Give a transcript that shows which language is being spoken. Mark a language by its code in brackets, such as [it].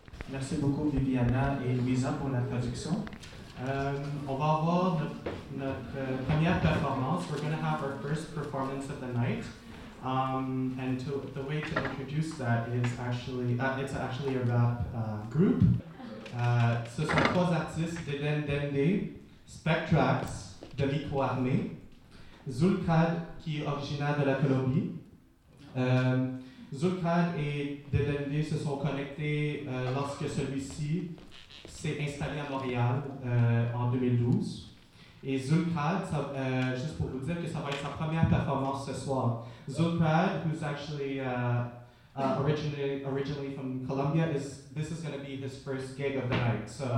[fr] Merci beaucoup Viviana et Louisa pour la traduction. On va avoir notre première performance. [en] We're going to have our first performance of the night. And the way to introduce that is actually a rap group. [fr] Ce sont trois artistes, Deden Dende, Spectrax, de Vico Armé, Zulkad, qui est originaire de la Colombie. Zulkad et Dedende se sont connectés lorsque celui-ci s'est installé à Montréal en 2012. Et Zulkad, juste pour vous dire que ça va être sa première performance ce soir. [en] Zulkad, who's actually originally from Colombia, this is going to be his first gig of the night.